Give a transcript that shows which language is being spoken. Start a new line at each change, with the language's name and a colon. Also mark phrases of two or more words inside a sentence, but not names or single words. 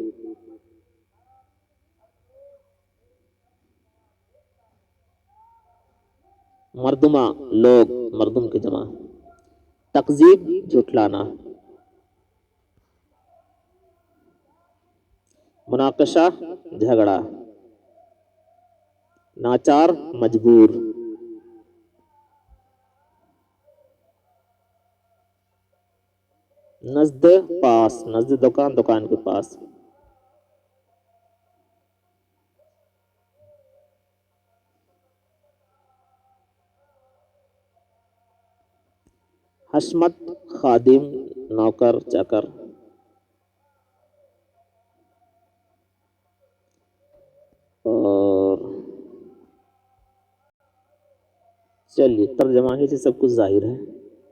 Urdu: مردما لوگ مردم کی جمع. تکذیب جھٹلانا. مناقشہ جھگڑا. ناچار مجبور. نزد پاس نزد دکان دکان کے پاس. حشمت خادم نوکر چاکر. اور چلیے ترجمہ سے سب کچھ ظاہر ہے.